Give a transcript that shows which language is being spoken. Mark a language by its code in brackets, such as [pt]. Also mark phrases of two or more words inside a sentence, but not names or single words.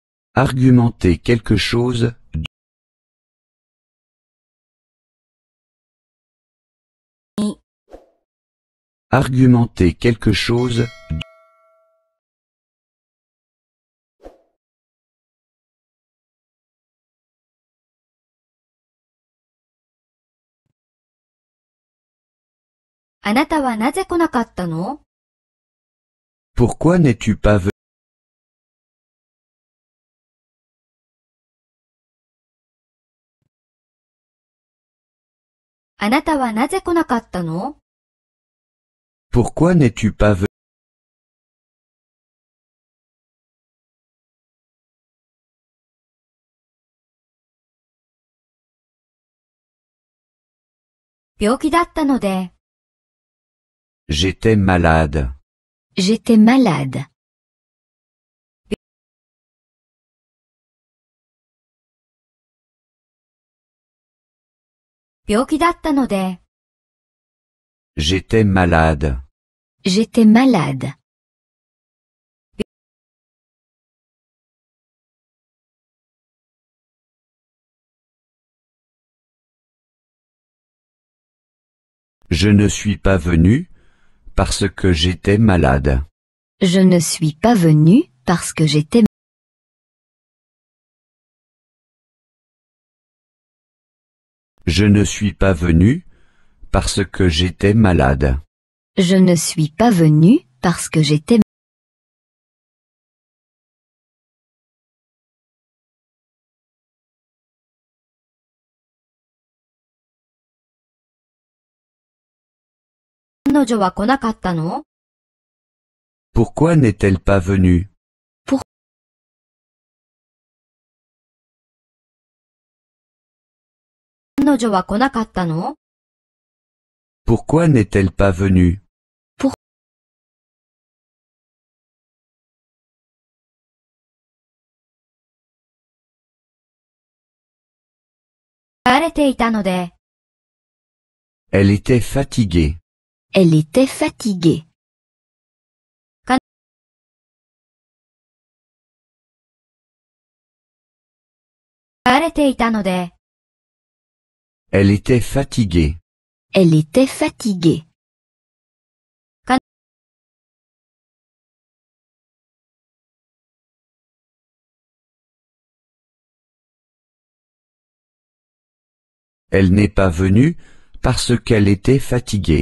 [fr] Argumenter quelque chose. Argumenter quelque chose. [ja] あなたはなぜ来なかったの？ [fr] Pourquoi n'es-tu pas venu? [ja] あなたはなぜ来なかったの？ [fr] Pourquoi n'es-tu pas venu? [ja] 病気だったので。 [fr] J'étais malade. J'étais malade. [ja] 病気だったので。 [fr] J'étais malade. J'étais malade. Je ne suis pas venu parce que j'étais malade. Je ne suis pas venu parce que j'étais Je ne suis pas venu parce que j'étais malade. Je ne suis pas venu parce que j'étais [ja] 彼女は来なかったの？ [fr] Pourquoi n'est-elle pas venue? [ja] 彼女は来なかったの？ [fr] Pourquoi n'est-elle pas venue? [ja] 疲れていたので。 [fr] Elle était fatiguée. Elle était fatiguée. [ja] 疲れていたので。 [fr] Elle était fatiguée. Elle était fatiguée. Elle n'est pas venue parce qu'elle était fatiguée.